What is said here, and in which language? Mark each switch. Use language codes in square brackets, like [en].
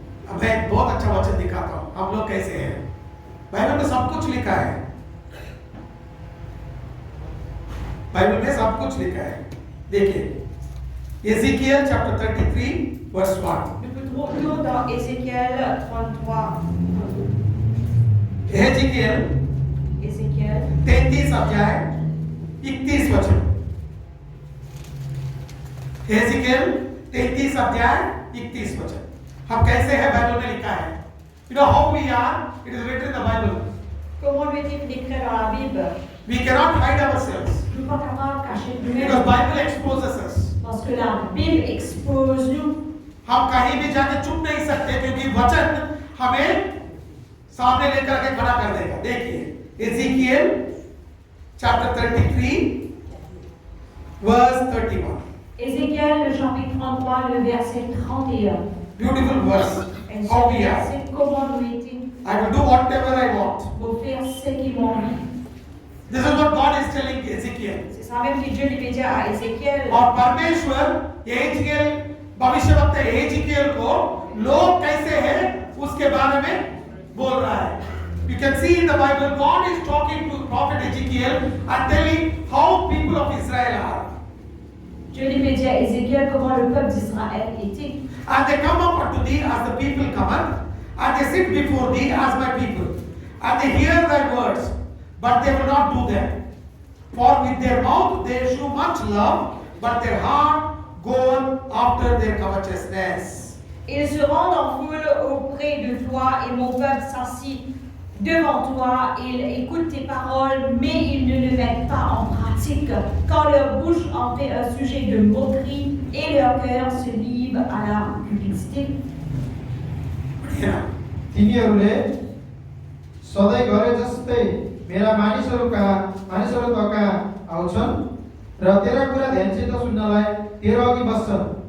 [hi] अब मैं एक बहुत अच्छा वचन दिखाता हूँ, हम लोग कैसे हैं। बाइबल में सब कुछ लिखा है, बाइबल में सब कुछ लिखा है। देखिए Ezekiel chapter 33 verse 1। [fr] Nous trouvons dans Ézéchiel 33. [hi] Ezekiel [fr] Ézéchiel [hi] 33 अध्याय 31 वचन। एजेकियल 33 अध्याय 31 वचन। हम कैसे हैं? बाइबल में लिखा है। [en] You know how we are? It is written in the Bible. [fr] Comment lui est-il décrit dans la Bible? [en] We cannot hide ourselves [fr] Nous ne sommes pas capables de cacher [en] because [fr] nous-mêmes [en] Bible exposes us. [fr] parce que la Bible expose nous. [hi] हम कहीं भी जाके चुप नहीं सकते क्योंकि वचन हमें सामने लेकर के खड़ा कर देगा। देखिए Ezekiel chapter 33 verse 31। [fr] Ézéchiel, le chapitre 33, le verset 31. [en] Beautiful verse. [fr] Et ce [en] How we are. [fr] verset, comment nous est-il? [en] I will do whatever I want. [fr] Pour faire ce qui m'ont envie. [en] This is what God is telling Ezekiel. [fr] C'est ça même que Dieu lui avait dit à Ézéchiel. [hi] और परमेश्वर Ezekiel भविष्यवक्ता Ezekiel को लोग कैसे हैं उसके बारे में बोल रहा है। [en] You can see in the Bible God is talking to prophet Ezekiel and telling how people of Israel are. [fr] Dieu lui avait dit à Ézéchiel comment le peuple d'Israël était. [en] And they come up unto thee as the people cometh, and they sit before thee as my people, and they hear thy words, but they will not do them. For with their mouth they shew much love, but their heart goeth after their covetousness. [fr] Ils se rendent en foule auprès de toi et mon peuple s'assit devant toi. Ils écoutent tes paroles, mais ils ne le mettent pas en pratique. Quand leur bouche en fait un sujet de moquerie et leur cœur se livre à la publicité. [ne] तिनीहरूले सधैँ गरे जस्तै मेरा मानिसहरू तका आउँछन् र तेरा कुरा ध्यानसित सुन्नलाई तेरो अघि बस्छन्।